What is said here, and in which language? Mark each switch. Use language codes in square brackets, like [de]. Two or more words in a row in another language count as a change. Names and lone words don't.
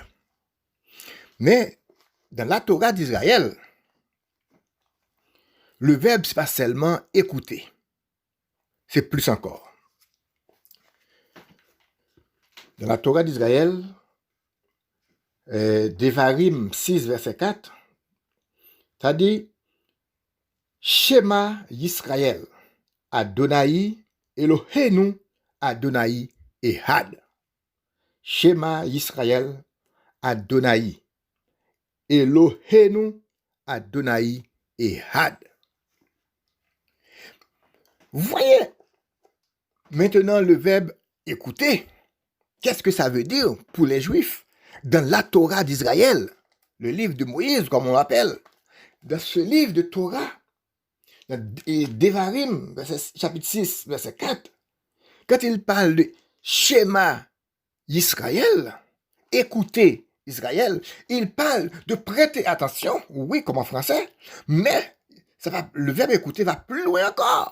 [fr] Mais dans la Torah d'Israël, le verbe, c'est pas seulement écouter. C'est plus encore. Dans la Torah d'Israël, Devarim 6, verset 4, ça dit [he] שמע ישראל, אדוני אלוהינו, אדוני אחד. שמע ישראל, אדוני אלוהינו, אדוני אחד. [fr] Vous voyez maintenant le verbe écouter. Qu'est-ce que ça veut dire pour les Juifs dans la Torah d'Israël, le livre de Moïse, comme on l'appelle? Dans ce livre de Torah, et Devarim, chapitre 6, verset 4, quand il parle de [he] שמע ישראל, [fr] écouter Israël, il parle de prêter attention, oui, comme en français, mais le verbe écouter va plus loin encore.